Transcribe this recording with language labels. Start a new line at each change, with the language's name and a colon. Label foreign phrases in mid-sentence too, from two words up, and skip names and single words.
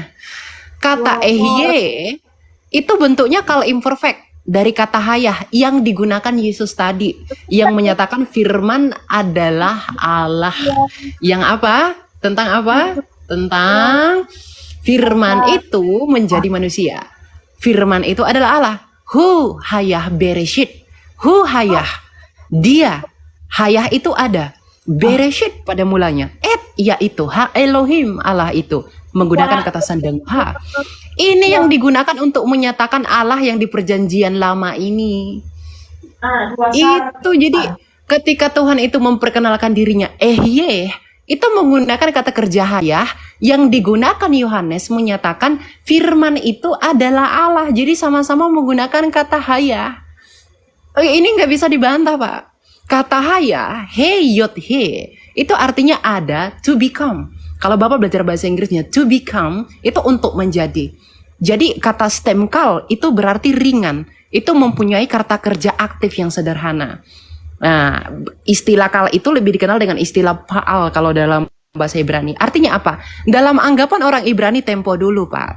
Indonesian: Kata ehye itu bentuknya kal imperfect dari kata hayah yang digunakan Yesus tadi, yang menyatakan firman adalah Allah. Yang apa? Tentang apa? Tentang firman itu menjadi manusia. Firman itu adalah Allah.
Hebrew: הוא היה בראשית. הוא היה.
Indonesian: Dia. Hayah itu ada. Bereshit pada mulanya. Yaitu
Hebrew: האלהים,
Indonesian: Allah itu. Menggunakan kata sandang ha. Ini yang digunakan untuk menyatakan Allah yang di perjanjian lama ini. Itu jadi ketika Tuhan itu memperkenalkan dirinya itu menggunakan kata kerja hayah yang digunakan Yohanes menyatakan firman itu adalah Allah. Jadi sama-sama menggunakan kata hayah. Ini nggak bisa dibantah Pak. Kata hayah,
Hebrew: יוד הא,
Indonesian: itu artinya ada,
English: to become.
Indonesian: Kalau Bapak belajar bahasa Inggrisnya,
English: to become
Indonesian: itu untuk menjadi. Jadi kata stemkal itu berarti ringan. Itu mempunyai kata kerja aktif yang sederhana. Nah, istilah kal itu lebih dikenal dengan istilah faal kalau dalam bahasa Ibrani. Artinya apa? Dalam anggapan orang Ibrani tempo dulu, Pak.